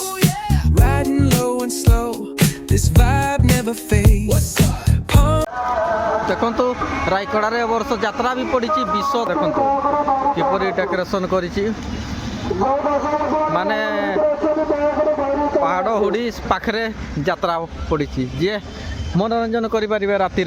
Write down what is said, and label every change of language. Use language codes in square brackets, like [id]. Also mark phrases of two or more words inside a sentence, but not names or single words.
[en] Riding low and slow, this vibe never fades. [or] ଦେଖନ୍ତୁ ରାୟଗଡ଼ାରେ ଏ ବର୍ଷ ଯାତ୍ରା ବି ପଡ଼ିଛି। ବିଶ୍ୱ ଦେଖନ୍ତୁ କିପରି ଡେକୋରେସନ୍ କରିଛି। ମାନେ ପାହାଡ଼ ହୁଡ଼ି ପାଖରେ ଯାତ୍ରା ପଡ଼ିଛି, ଯିଏ ମନୋରଞ୍ଜନ କରିପାରିବେ ରାତିରେ।